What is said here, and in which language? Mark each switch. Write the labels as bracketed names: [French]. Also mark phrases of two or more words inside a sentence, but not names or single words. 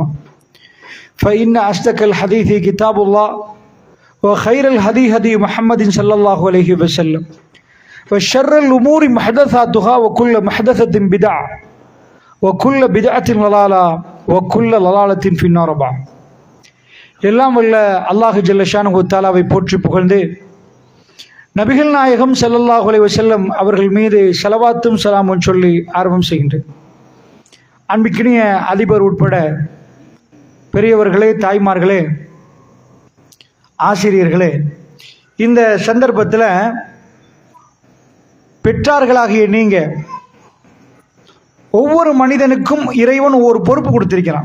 [Arabic] فإن أصدق الحديث كتاب الله وخير الهدي هدي محمد صلى الله عليه وسلم وشر الأمور محدثاتها وكل محدثة بدعة وكل بدعة ضلالة وكل ضلالة في النار. [Tamil] எல்லாம் வல்ல அல்லாஹ் [Arabic] جل شأنه تعالى [Tamil] போற்றி புகழ்ந்து நபிகள் நாயகம் [Arabic] صلى الله عليه وسلم [Tamil] அவர்கள் மீது ஸலவாத்தும் ஸலாமும் சொல்லி ஆரம்பம் செய்கின்றேன். அன்பிற்கினிய அதிபர் உட்பட பெரியவர்களே, தாய்மார்களே, ஆசிரியர்களே, இந்த சந்தர்ப்பத்தில் பெற்றார்களாகிய நீங்க ஒவ்வொரு மனிதனுக்கும் இறைவன் ஒரு பொறுப்பு கொடுத்திருக்கிறான்.